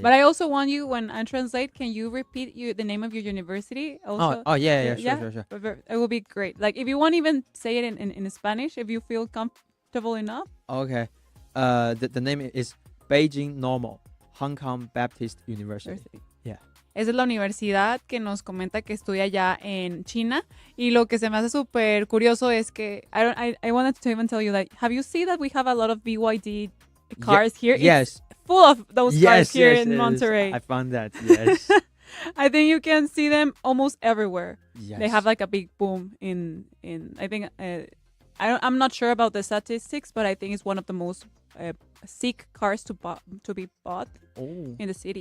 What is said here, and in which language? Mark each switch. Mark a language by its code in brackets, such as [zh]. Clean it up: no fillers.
[en] But I also want you, when I translate, can you repeat the name of your university? Also? Yeah. Sure. It will be great. Like if you want, even say it in Spanish if you feel comfortable enough. Okay. The name is Beijing Normal Hong Kong Baptist University. Yeah. [es] Esa es la universidad que nos comenta que estudia allá en China. Y lo que se me hace súper curioso es que [en] I wanted to even tell you that, have you seen that we have a lot of BYD cars here? Yes. It's full of those cars here in Monterrey. I found that, yes. I think you can see them almost everywhere. Yes. They have like a big boom in I think, I'm not sure about the statistics, but I think it's one of the most seek cars to be bought in the city.